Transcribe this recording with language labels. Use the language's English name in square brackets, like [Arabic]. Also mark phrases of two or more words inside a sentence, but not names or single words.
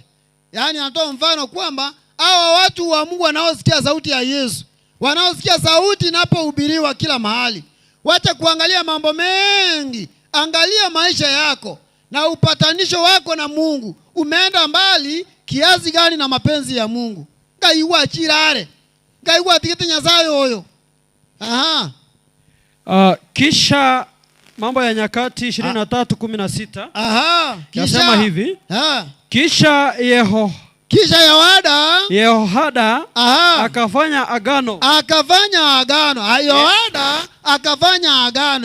[Swahili] Yaani anatoa mfano kwamba hawa watu wa Mungu wanaosikia sauti ya Yesu, wanaosikia sauti inapohubiriwa kila mahali, wacha kuangalia mambo mengi, angalia maisha yako. na upatanisho wako na Mungu umeenda mbali kiasi gani na mapenzi ya Mungu. [Gusii] Ngaiwa chirare. Ngaiwa tikete Nyasaye hoyo. Aha. [Swahili] Kisha Mambo ya Nyakati 23:16. Aha. Yasema hivi. Kisha Yehoyada akafanya agano. Yehoyada akafanya agano.